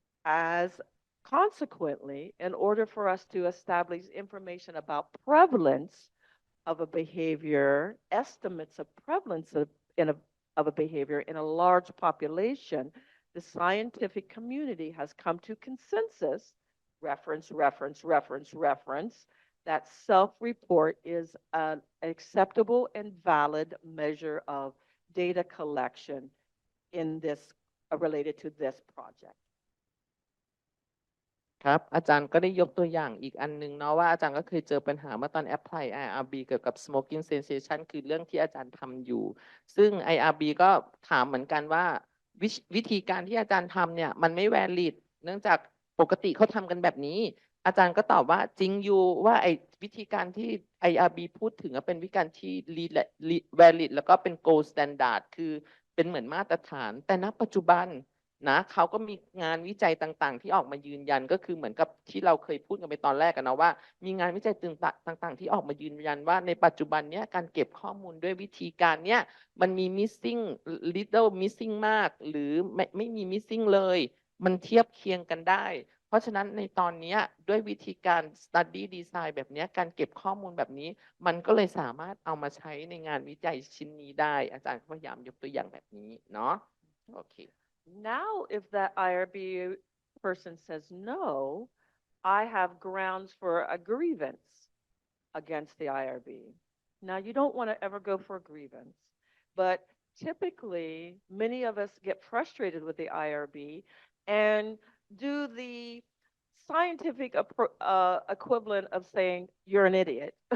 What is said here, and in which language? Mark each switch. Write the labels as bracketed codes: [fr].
[en] As consequently, in order for us to establish information about prevalence of a behavior, estimates of prevalence of a behavior in a large population, the scientific community has come to consensus, reference, that self-report is an acceptable and valid measure of data collection in this related to this project. [th] ครับอาจารย์ก็ได้ยกตัวอย่างอีกอันนึงเนาะว่าอาจารย์ก็เคยเจอปัญหาเมื่อตอน apply IRB เกี่ยวกับ smoking cessation คือเรื่องที่อาจารย์ทำอยู่ซึ่ง IRB ก็ถามเหมือนกันว่าวิธีการที่อาจารย์ทำเนี่ยมันไม่ valid เนื่องจากปกติเขาทำกันแบบนี้อาจารย์ก็ตอบว่าจริงอยู่ว่าไอ้วิธีการที่ IRB พูดถึงเป็นวิธีการที่ valid แล้วก็เป็น gold standard คือเป็นเหมือนมาตรฐานแต่ณปัจจุบันนะเขาก็มีงานวิจัยต่างๆที่ออกมายืนยันก็คือเหมือนกับที่เราเคยพูดกันไปตอนแรกกันนะว่ามีงานวิจัยต่างๆที่ออกมายืนยันว่าในปัจจุบันเนี้ยการเก็บข้อมูลด้วยวิธีการเนี้ยมันมี missing little missing มากหรือไม่มี missing เลยมันเทียบเคียงกันได้เพราะฉะนั้นในตอนนี้ด้วยวิธีการ study design แบบนี้การเก็บข้อมูลแบบนี้มันก็เลยสามารถเอามาใช้ในงานวิจัยชิ้นนี้ได้อาจารย์พยายามยกตัวอย่างแบบนี้เนาะโอเค [en] Now, if that IRB person says no, I have grounds for a grievance against the IRB. Now, you don't want to ever go for a grievance, but typically, many of us get frustrated with the IRB and do the scientific equivalent of saying, you're an idiot.